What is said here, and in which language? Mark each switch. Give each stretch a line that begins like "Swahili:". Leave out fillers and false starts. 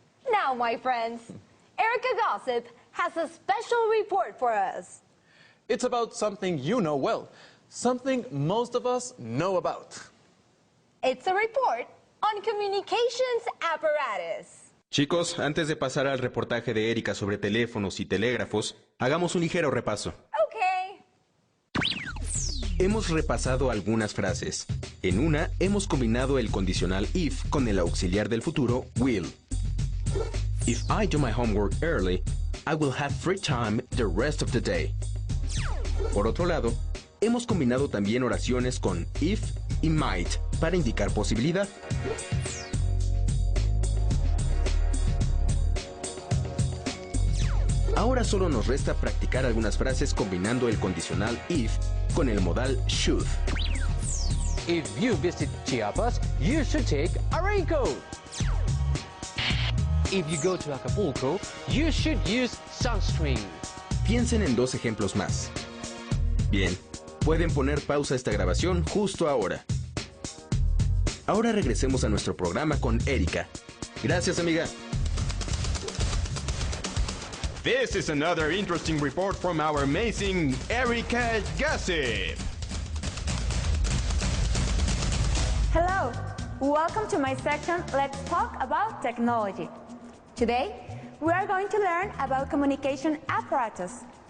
English: Now, my friends, Erica Gossip has a special report for us. It's about something you know well, something most of us know about. It's a report on communications apparatus.
Spanish: Chicos, antes de pasar al reportaje de Erika sobre teléfonos y telégrafos, hagamos un ligero repaso.
English: Okay.
Spanish: Hemos repasado algunas frases. En una, hemos combinado el condicional if con el auxiliar del futuro will.
English: If I do my homework early, I will have free time the rest of the day.
Spanish: Por otro lado, hemos combinado también oraciones con if y might para indicar posibilidad. Ahora solo nos resta practicar algunas frases combinando el condicional if con el modal should.
English: If you visit Chiapas, you should take a raincoat. If you go to Acapulco, you should use sunscreen.
Spanish: Piensen en 2 ejemplos más. Bien, pueden poner pausa a esta grabación justo ahora. Ahora regresemos a nuestro programa con Erika. Gracias, amiga.
English: This is another interesting report from our amazing Erika Gossip. Hello, welcome to my section, Let's Talk About Technology. Today, we are going to learn about communication apparatus.